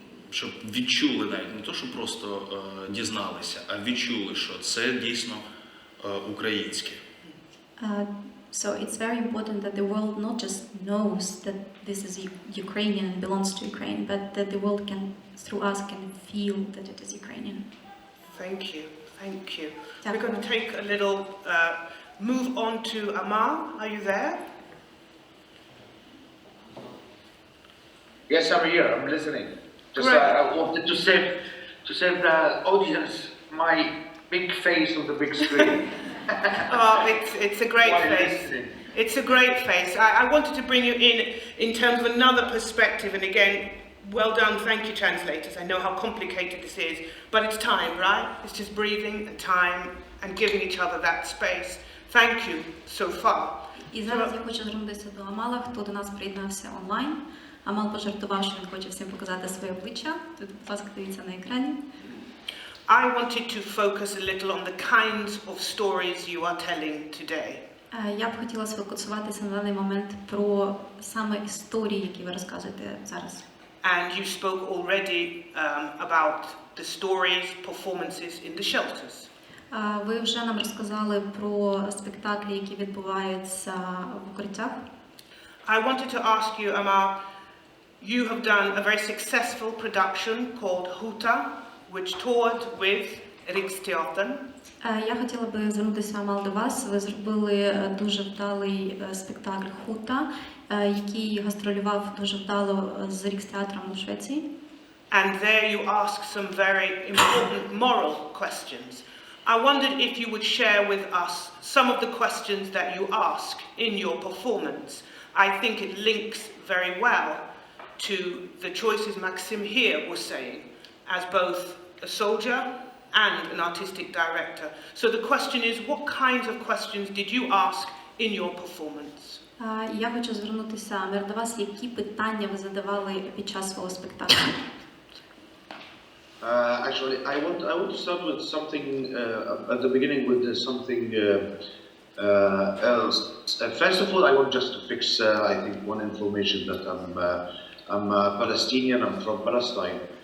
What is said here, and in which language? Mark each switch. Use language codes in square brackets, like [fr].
[uk] Щоб відчули навіть не то, що просто дізналися, а відчули, що це дійсно українське. [en] So it's very important that the world not just knows that this is Ukrainian and belongs to Ukraine, but that the world can, through us, can feel that it is Ukrainian. Thank you, thank you. [uk] Дякую. [en] We're going to take a little move on to Amal. Are you there? Yes, I'm here. I'm listening. Just Great. I wanted to save the audience my big face on the big screen. Oh, it's a great While face. listening. It's a great face. I wanted to bring you in terms of another perspective, and again, well done, thank you translators. I know how complicated this is, but it's time, right? It's just breathing and time and giving each other that space. Thank you so far. [uk] І зараз я хочу звернутися до Амала, хто до нас приєднався онлайн. Амал пожартував, що він хоче всім показати своє обличчя. Тут, будь ласка, дивіться на екрані. [en] I wanted to focus a little on the kinds of stories you are telling today. [uk] Я б хотіла сфокусуватися на даний момент про саме історії, які ви розказуєте зараз. [en] And you spoke already about the stories, performances in the shelters. [uk] Ви вже нам розказали про спектаклі, які відбуваються в укриттях. [en] I wanted to ask you, Amal, you have done a very successful production called Huta, which toured with Riksteatern. [uk] Я хотіла би звернутися, Амал, до вас. Ви зробили дуже вдалий спектакль «Хута», який гастролював дуже вдало з Рікстеатром у Швеції. [en] And there you ask some very important moral questions. I wondered if you would share with us some of the questions that you ask in your performance. I think it links very well to the choices Maxim here was saying, as both a soldier and an artistic director. So the question is, what kinds of questions did you ask in your performance? [uk] Я хочу звернутися, Амір, до вас. Які питання ви задавали під час свого спектаклю? [en] Actually, I want to start with something at the beginning with something else. First of all, I want just to fix, I think, one information that I'm Palestinian. I'm from Palestine.